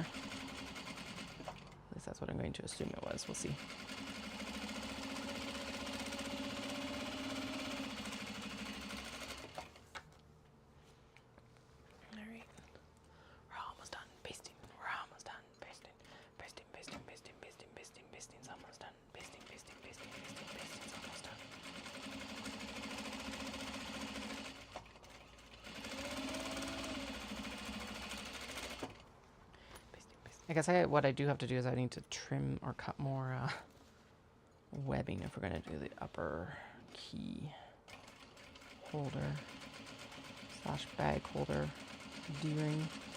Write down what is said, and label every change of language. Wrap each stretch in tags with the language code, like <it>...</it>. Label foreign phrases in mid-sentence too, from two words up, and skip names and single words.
<en>At least that's what I'm going to assume it was. We'll see. All right. We're almost done basting. We're almost done basting. Basting, basting, basting, basting, basting, basting's almost done. Basting, basting, basting, basting, basting's almost done. I guess what I do have to do is I need to trim or cut more webbing if we're going to do the upper key holder / bag holder D-ring.</en>